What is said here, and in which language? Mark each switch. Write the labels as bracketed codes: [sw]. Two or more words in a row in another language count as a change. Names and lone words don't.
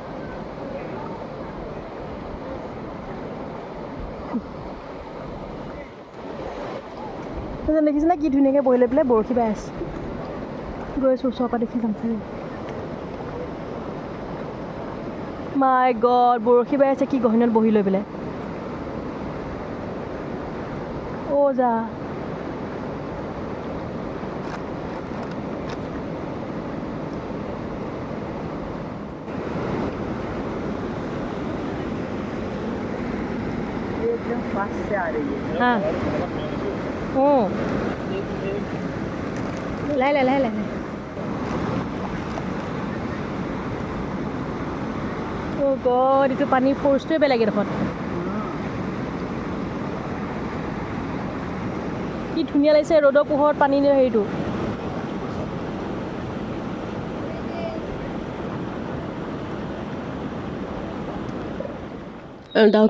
[as] দেখিছেনে কি ধুনীয়াকৈ বহি লৈ পেলাই বৰশী বাই আছে গৈ আছোঁ ওচৰৰ পৰা দেখি যাম চাগে [en] my god [as] বৰশী বাই আছে কি গহীনত বহি লৈ পেলাই অ' যা [hi] एकदम फास्ट से आ रही है [as] হা অঁ লাহে লাহে লাহে লাহে অ' গড এইটো পানীৰ ফ'ৰ্চটোৱে বেলেগ এডোখৰত কি ধুনীয়া লাগিছে ৰ'দৰ পোহৰত পানী হেৰিটো ডাউকি